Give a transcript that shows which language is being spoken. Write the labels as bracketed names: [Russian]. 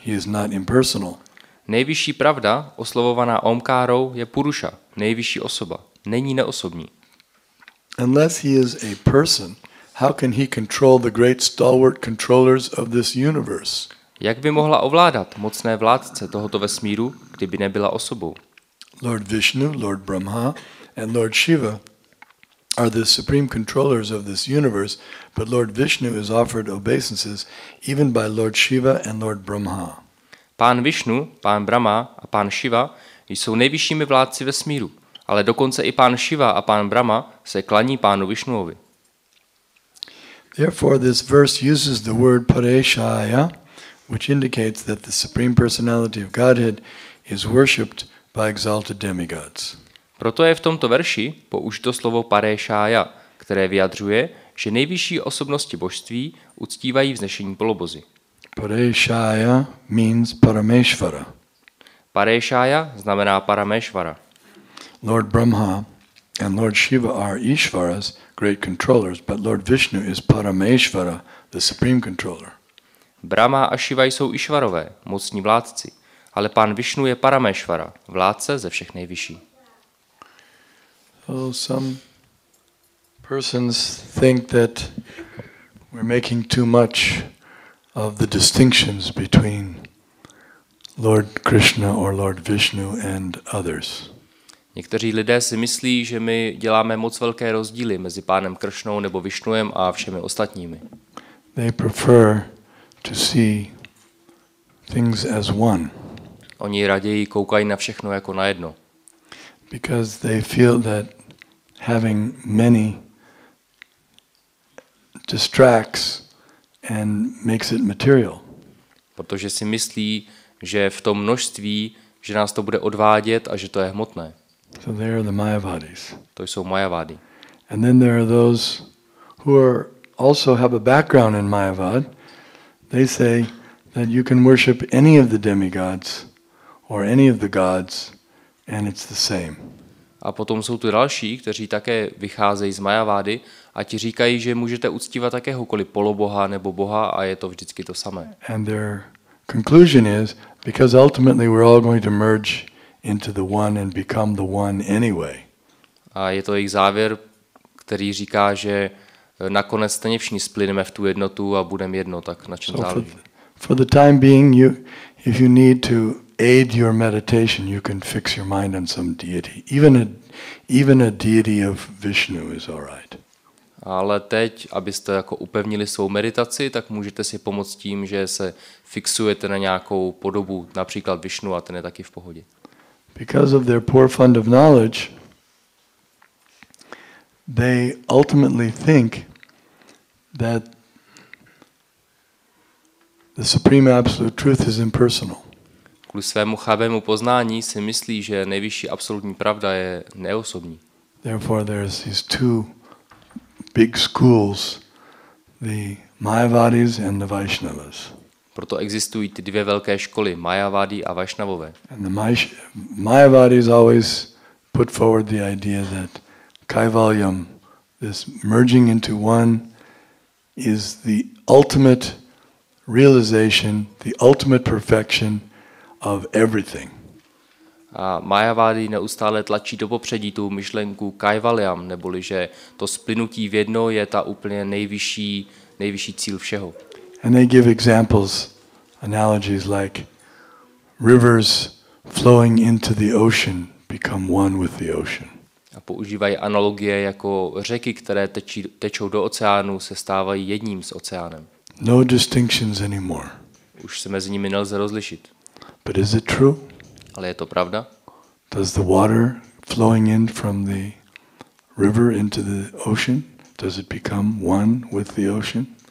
[English] He is not impersonal. [Czech] Nejvyšší pravda, oslovovaná Omkárou, je Puruša, nejvyšší osoba. Není neosobní. [English] Unless he is a person, how can he control the great stalwart controllers of this universe? [Czech] Jak by mohla ovládat mocné vládce tohoto vesmíru, kdyby nebyla osobou? [English] Lord Vishnu, Lord Brahma, and Lord Shiva are the supreme controllers of this universe, but Lord Vishnu is offered obeisances even by Lord Shiva and Lord Brahma. [Czech] Pán Višnu, pán Brahma a pán Shiva jsou nejvyššími vládci vesmíru, ale dokonce i pán Shiva a pán Brahma se klaní pánu Višnuovi. [English] Therefore, this verse uses the word Pareshaya, which indicates that the Supreme Personality of Godhead is worshipped by exalted demigods. [Czech] Proto je v tomto verši použito slovo Parešája, které vyjadřuje, že nejvyšší osobnosti božství uctívají vznešení polobozy. [English] Pareshaya means Parameshvara. [Czech] Parešája znamená Parameshvara. [English] Lord Brahma and Lord Shiva are Ishvaras, great controllers, but Lord Vishnu is Parameshvara, the supreme controller. [Czech] Brahma a Shiva jsou Išvarové, mocní vládci, ale pán Višnu je Parameshvara, vládce ze všech nejvyšší. [English] So some persons think that we're making too much of the distinctions between Lord Krishna or Lord Vishnu and others. [Czech] Někteří lidé si myslí, že my děláme moc velké rozdíly mezi pánem Kršnou nebo Višnuem a všemi ostatními. [English] They prefer to see things as one. [Czech] Oni raději koukají na všechno jako na jedno. [English] Because they feel that having many distracts and makes it material. [Czech] Protože si myslí, že v tom množství, že nás to bude odvádět a že to je hmotné. [English] So they are the Mayavadis. [Czech] To jsou Majavády. [English] And then there are those who also have a background in Mayavad. They say that you can worship any of the demigods or any of the gods and it's the same. [Czech] A potom jsou tu další, kteří také vycházejí z Majavády a ti říkají, že můžete uctívat jakéhokoliv poloboha nebo boha a je to vždycky to samé. [English] And their conclusion is, because ultimately we're all going to merge into the one and become the one anyway. [Czech] A je to jejich závěr, který říká, že nakonec stejně všichni splyneme v tu jednotu a budeme jedno, tak na čem záleží. [English] For the time being, if you need to aid your meditation, you can fix your mind on some deity. Even a deity of Vishnu is all right. [Czech] Ale teď, abyste jako upevnili svou meditaci, tak můžete si pomoct tím, že se fixujete na nějakou podobu, například Vishnu, a ten je taky v pohodě. [English] Because of their poor fund of knowledge, they ultimately think that the supreme absolute truth is impersonal. [Czech] Kvůli svému chabému poznání si myslí, že nejvyšší absolutní pravda je neosobní. [English] Therefore there's these two big schools, the Mayavadis and the Vaishnavas. [Czech] Proto existují ty dvě velké školy, Mayavadi a Vaishnavové. [English] And the Mayavadis always put forward the idea that Kaivalyam, this merging into one, is the ultimate realization, the ultimate perfection of everything. [Czech] A Mayavadi neustále tlačí do popředí tu myšlenku Kaivalyam, neboli že to splynutí v jedno je ta úplně nejvyšší cíl všeho. [English] And they give examples, analogies like rivers flowing into the ocean become one with the ocean. [Czech] A používají analogie jako řeky, které tečou do oceánu, se stávají jedním s oceánem. [English] No distinctions anymore. [Czech] Už se mezi nimi nelze rozlišit. [English] But is it true? [Czech] Ale je to pravda? [English] Does the water flowing in from the river into the ocean, does it become one with the ocean?